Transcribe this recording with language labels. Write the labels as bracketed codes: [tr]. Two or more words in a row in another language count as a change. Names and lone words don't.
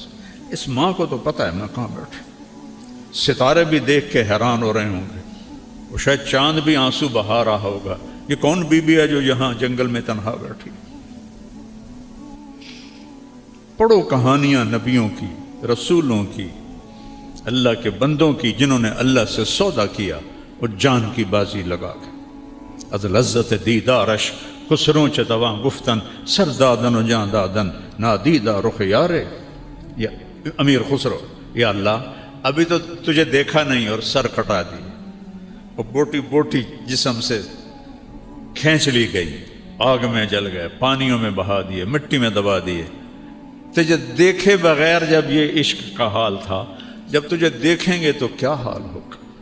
[ur] اس ماں کو تو پتہ ہے میں کہاں بیٹھے. ستارے بھی دیکھ کے حیران ہو رہے ہوں گے, وہ شاید چاند بھی آنسو بہا رہا ہوگا, یہ کون بی بی ہے جو یہاں جنگل میں تنہا بیٹھی. پڑھو کہانیاں نبیوں کی, رسولوں کی, اللہ کے بندوں کی, جنہوں نے اللہ سے سودا کیا اور جان کی بازی لگا کے. [fa] از لذت دیدارش خسروں چتواں گفتن سردادن و جان دادن نادیدہ رخ یارے. [ur] یا امیر خسرو, یا اللہ ابھی تو تجھے دیکھا نہیں اور سر کٹا دی, اور بوٹی بوٹی جسم سے کھینچ لی گئی, آگ میں جل گئے, پانیوں میں بہا دیے, مٹی میں دبا دیے. تجھے دیکھے بغیر جب یہ عشق کا حال تھا, جب تجھے دیکھیں گے تو کیا حال ہوگا.